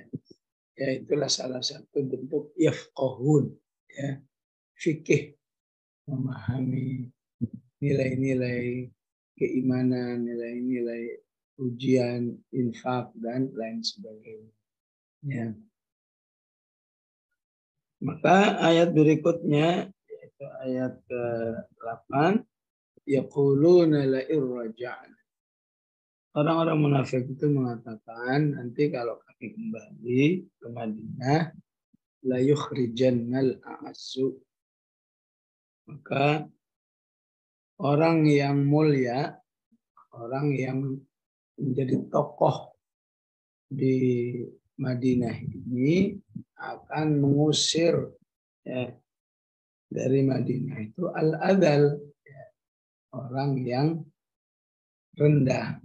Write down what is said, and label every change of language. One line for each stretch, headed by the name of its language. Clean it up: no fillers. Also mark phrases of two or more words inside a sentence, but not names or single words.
Indonesian: Ya itulah salah satu bentuk yafqahun, ya, fikih, memahami nilai-nilai keimanan, nilai-nilai ujian, infak dan lain sebagainya. Ya. Maka ayat berikutnya yaitu ayat ke-8,
Arabic: yaquluna la irraja'na.
Indonesian: Orang-orang munafik itu mengatakan nanti kalau kami kembali ke Madinah
Arabic: la yukhrijannal a'azzu,
Indonesian: maka orang yang mulia, orang yang menjadi tokoh di Madinah ini akan mengusir ya, dari Madinah itu al-adal, ya, orang yang rendah.